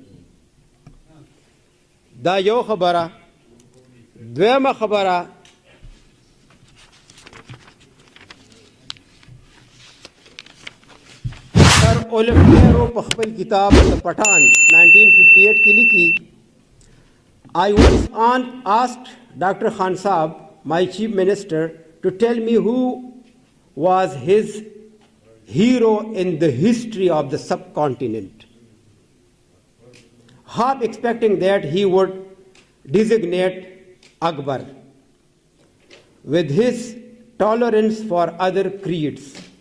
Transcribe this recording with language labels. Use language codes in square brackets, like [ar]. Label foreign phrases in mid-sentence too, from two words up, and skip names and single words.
[ps] دا یو خبره دویمه خبره سر اولفیرو په خپل کتاب د پټان 1958 کې لیکي [en] I once asked Dr. Khan Saab, my chief minister, to tell me who was his hero in the history of the subcontinent. Half expecting that he would designate Akbar with his tolerance for other creeds.